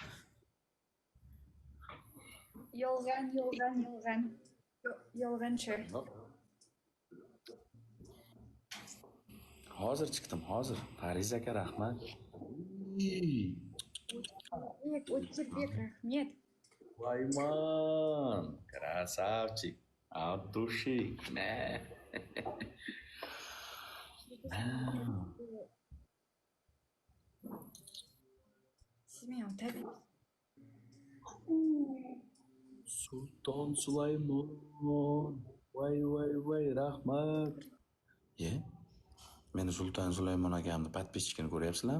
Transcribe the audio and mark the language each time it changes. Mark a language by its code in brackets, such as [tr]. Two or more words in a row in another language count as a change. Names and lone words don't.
[uz] Yolg'onchi. Hozir chiqdim, hozir. Fariza aka, rahmat. O'tirbek, rahmat. Vayman, [ru] красавчик, от души. [uz] Siz meni otadi. Sulton Sulaymon. Voy, rahmat. Meni Sulton Sulaymon akamni подписчикini ko'ryapsizlarmi?